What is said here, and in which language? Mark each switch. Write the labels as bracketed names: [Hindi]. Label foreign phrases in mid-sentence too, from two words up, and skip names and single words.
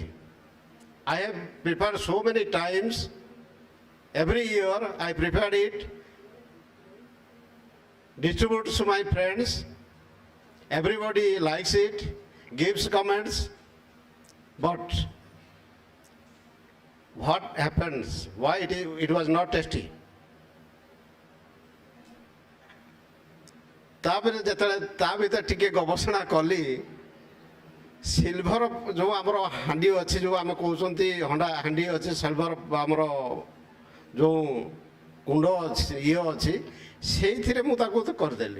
[English] I have prepared so many times. Every year I prepared it, distribute to my friends. Everybody likes it, gives comments. But what happens? Why it was not tasty? [Odia] ତାପରେ ଯେତେବେଳେ ତା ଭିତରେ ଟିକେ ଗବେଷଣା କଲି, ସିଲଭର ଯେଉଁ ଆମର ହାଣ୍ଡି ଅଛି, ଯେଉଁ ଆମେ କହୁଛନ୍ତି ହଣ୍ଡା ହାଣ୍ଡି ଅଛି, ସିଲଭର ଆମର ଯେଉଁ କୁଣ୍ଡ ଅଛି, ଅଛି, ସେଇଥିରେ ମୁଁ ତାକୁ କରିଦେଲି।